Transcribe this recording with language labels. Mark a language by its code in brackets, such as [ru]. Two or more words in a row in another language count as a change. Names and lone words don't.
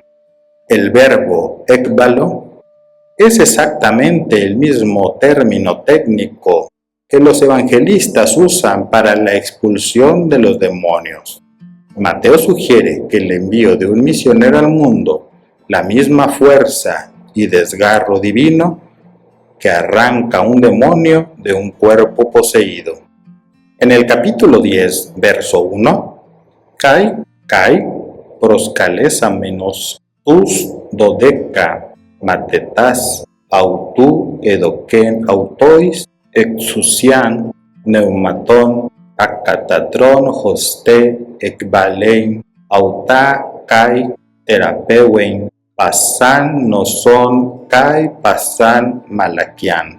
[es] El verbo ekbalo es exactamente el mismo término técnico que los evangelistas usan para la expulsión de los demonios. Mateo sugiere que el envío de un misionero al mundo, la misma fuerza y desgarro divino que arranca un demonio de un cuerpo poseído. En el capítulo 10, verso 1, [el] καὶ προσκαλεσάμενος τοὺς δώδεκα μαθητὰς αὐτοῦ ἔδωκεν αὐτοῖς ἐξουσίαν πνευμάτων ἀκαθάρτων ὥστε ἐκβάλλειν αὐτὰ καὶ θεραπεύειν πᾶσαν νόσον καὶ πᾶσαν μαλακίαν.